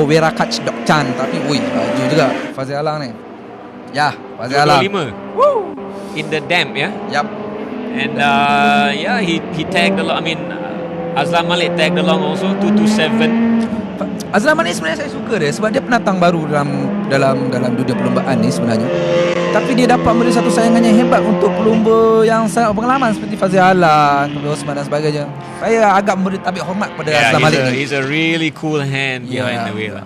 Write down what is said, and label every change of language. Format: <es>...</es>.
<ms>Wirakach Dokchan. Tapi laju juga Fazil Alang ni. Ya, Fazil Alang</ms> <en>25 in the dam, yeah. Yap. And yeah, he tagged along. I mean, Azlan Malik tagged along also 227.</en> <ms>Azlan Malik sebenarnya saya suka dia sebab dia pendatang baru dalam dunia perlombaan ni sebenarnya. Tapi dia dapat memberi satu saingan yang hebat untuk pelumba yang sangat berpengalaman seperti Fazil Alang, Osman dan sebagainya. Saya agak memberi tabik hormat pada Azlan Malik ni.</ms> <en>He's a really cool hand behind the wheel.</en>